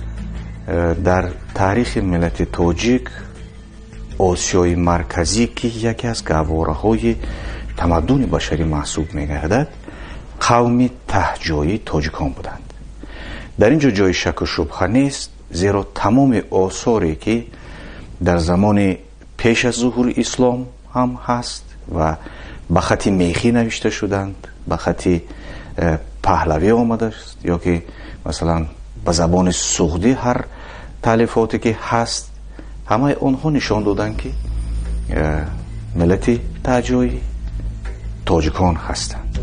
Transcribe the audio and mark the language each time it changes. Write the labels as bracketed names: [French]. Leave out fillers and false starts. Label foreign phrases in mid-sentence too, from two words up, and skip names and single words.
[Tajik] Дар таърихи миллати тоҷик Осиёи Марказӣ ки яке аз гаҳвораҳои тамаддуни башарӣ маҳсуб мегардад, қавми таҳҷоӣ тоҷикон буданд. Дар инҷо ҷои шак ва шубҳа нест, зеро тамоми осоре ки дар замони пеш аз зуҳури ислом ҳам ҳаст ва ба хати мехӣ навишта шуданд, ба хати паҳлавӣ омадааст, ё ки масалан ба забони суғдӣ ҳар таълифоте ки ҳаст, ҳамаи онҳо нишон доданд ки миллати таҷои тоҷикон ҳастанд.